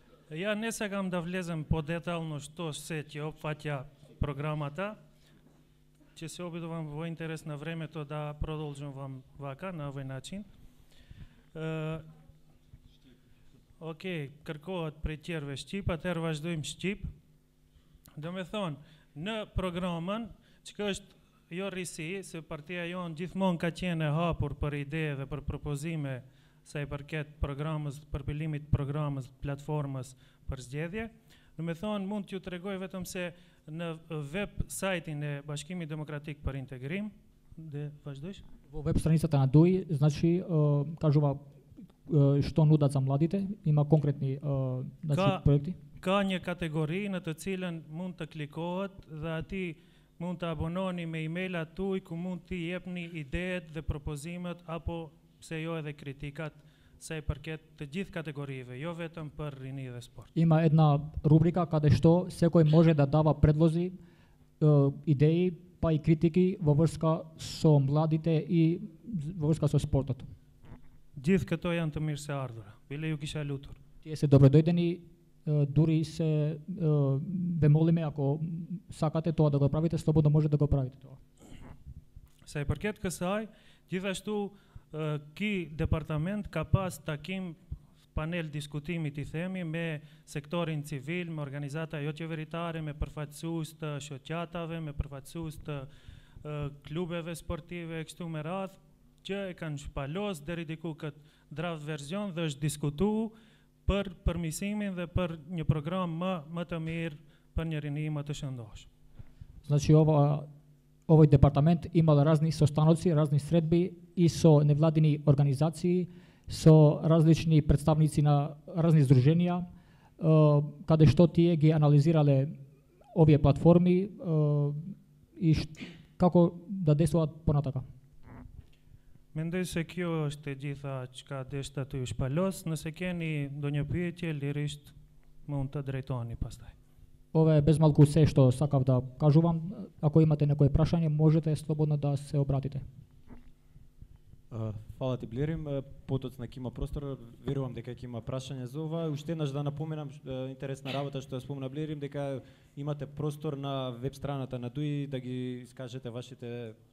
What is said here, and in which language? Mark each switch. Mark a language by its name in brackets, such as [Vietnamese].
[Macedonian] Ја не сакам да влезем подетално што се ќе опфаќа програмата. Ќе се обидувам во интерес на времето да продолжувам вака, на овој начин. [Albanian] Океј, кërkohet prej tjerëve Shqip, atëherë vazhdojmë Shqip. Do me thonë, në programën, që është jo rrisi, se partia jonë gjithmonë ka qenë e hapur për ide dhe për propozime sa i përket programës, përpilimit programës, platformës për zgjedhje. Do me thonë, mund t'ju tregoj vetëm se në web sajtin e Bashkimit Demokratik për Integrim, dhe vazhdojsh? [Macedonian] Во веб страницата на ДУИ, значи, кажува што нудат за младите, има конкретни значи, проекти? [Albanian] Ka një kategori në të cilën mund të klikohet dhe ati mund të abononi me email-at tuaj ku mund t'i jepni ideet dhe propozimet apo pse jo edhe kritikat sa i përket të gjithë kategorive, jo vetëm për rini dhe sport. [Macedonian] Има една рубрика каде што секој може да дава предлози, идеи, па и критики во врска со младите и во врска со спортот. [Albanian] Gjithë këto janë të mirë se ardhura. Bile ju kisha lutur. [Macedonian] Тие се добродојдени, дури се ве молиме ако сакате тоа да го правите, слободно може да го правите тоа. [Albanian] Sa i përket kësaj, gjithashtu ky departament ka pas takim panel diskutimi i themi me sektorin civil, me organizata jo qeveritare, me përfaqësues të shoqatave, me përfaqësues të klubeve sportive kështu me radhë, që e kanë shpalos deri diku këtë draft version dhe është diskutu për përmisimin dhe për një program më të mirë për një rini më të shëndosh. [Macedonian] Значи овој департамент имал разни состаноци, разни средби и со невладини организации, со различни представници на разни здруженија, каде што тие ги анализирале овие платформи и како да действуваат понатака. [Albanian] Mendoj se kjo është e gjitha çka deshta të ju shpalos, nëse keni ndonjë pyetje, lirisht mund të drejtoni pastaj. [Macedonian] Ова е без малку се што сакав да кажувам. Ако имате некое прашање, можете слободно да се обратите. Фала ти, Блерим. Потоцна ќе има простор, верувам дека ќе има прашање за ова. Уште еднаш да напоменам интересна работа што ја спомна Блерим, дека имате простор на веб страната на ДУИ да ги искажете вашите